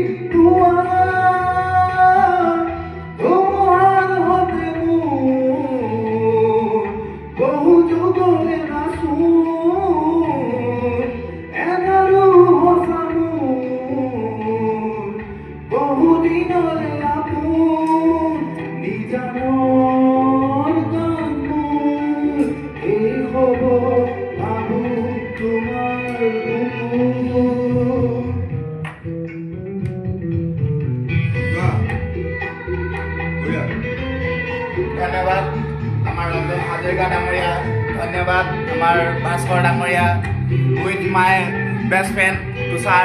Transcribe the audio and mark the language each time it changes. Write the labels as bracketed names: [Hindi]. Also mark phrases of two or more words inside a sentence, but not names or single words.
[Assamese] তোমার হতে মোর বহু যুগরে নাসু এনারু হসানু বহুদিনরে আপুন নিজানর গানু এই খবর ভাবু তোমার বুকু। ধন্যবাদ আমাৰ ৰঞ্জন হাজৰিকা ডাঙৰীয়া, ধন্যবাদ আমাৰ ভাস্কৰ ডাঙৰীয়া, [English] with my best friend [Assamese] তুষাৰ।